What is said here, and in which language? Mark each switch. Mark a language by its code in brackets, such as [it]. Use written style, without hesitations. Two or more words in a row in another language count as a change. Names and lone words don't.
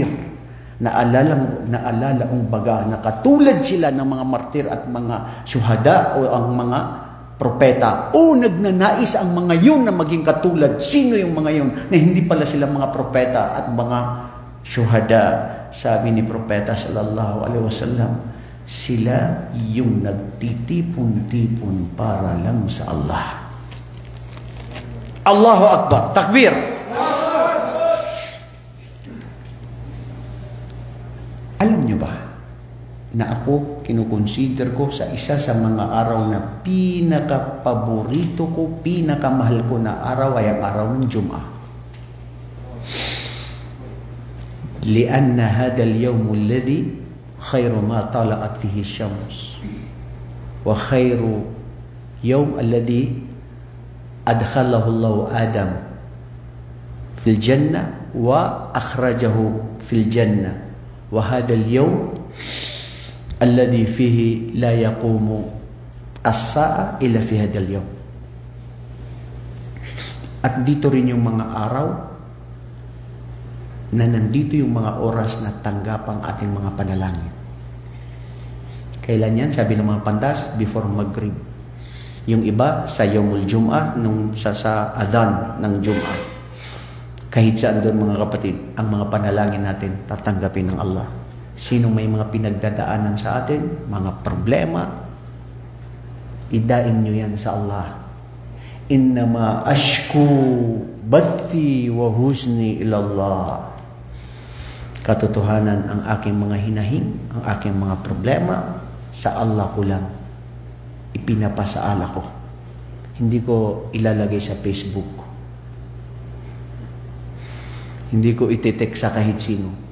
[tl] Naalala ang baga na katulad sila ng mga martir at mga syuhada o ang mga propeta. O nagnanais ang mga yun na maging katulad. Sino yung mga yun na hindi pala sila mga propeta at mga syuhada? Sabi ni Propeta [ar] صلى الله عليه وسلم, [tl] sila yung nagtitipon-tipon para lang sa Allah. [ar] الله أكبر. تكبير. [tl] Alam nyo ba na ako kinukonsider ko sa isa sa mga araw na pinaka-paborito ko, pinakamahal ko na araw ay ang araw ng Jum'ah. [ar] لأن هذا اليوم الذي خير ما طلعت فيه الشمس وخير يوم الذي أدخله الله آدم في الجنة وأخرجه في الجنة وهذا اليوم الذي فيه لا يقوم الساعة إلا في هذا اليوم. [tl] At dito rin yung mga araw na nandito yung mga oras na tanggap ang ating mga panalangin. Kailan yan? Sabi ng mga pandas, [en] before Maghrib. [tl] Yung iba sa [ar] يوم الجمعة, [tl] nung sa adhan ng Jum'ah. Kahit saan doon mga kapatid, ang mga panalangin natin tatanggapin ng Allah. Sino may mga pinagdadaanan sa atin, mga problema, idain nyo yan sa Allah. [ar] إنما أشكو بثي وحزني إلى الله. [tl] Katotohanan, ang aking mga hinahing, ang aking mga problema, sa Allah ko lang ipinapasaala ko. Hindi ko ilalagay sa Facebook. Hindi ko itetext sa kahit sino.